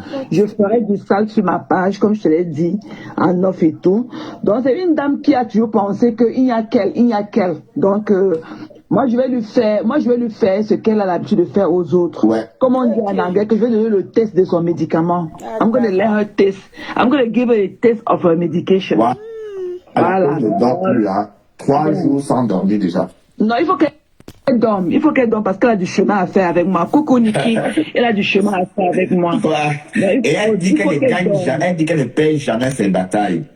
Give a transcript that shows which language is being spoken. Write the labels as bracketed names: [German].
[French] Je ferai du sale sur ma page, comme je te l'ai dit, en off et tout. Donc, c'est une dame qui a toujours pensé qu'il n'y a qu'elle. Donc, moi, je vais lui faire ce qu'elle a l'habitude de faire aux autres. Ouais. Comme on dit en anglais, que je vais donner le test de son médicament. [English] I'm going to let her test. I'm going to give her a test of her medication. [French] Ouais. Voilà. Elle ne dort plus là. 3 jours sans dormir déjà. Non, il faut qu'elle dorme. Il faut qu'elle dorme parce qu'elle a du chemin à faire avec moi. Coucou Niki, elle a du chemin à faire avec moi. Ouais. Et elle dit qu'elle ne paye jamais ses batailles.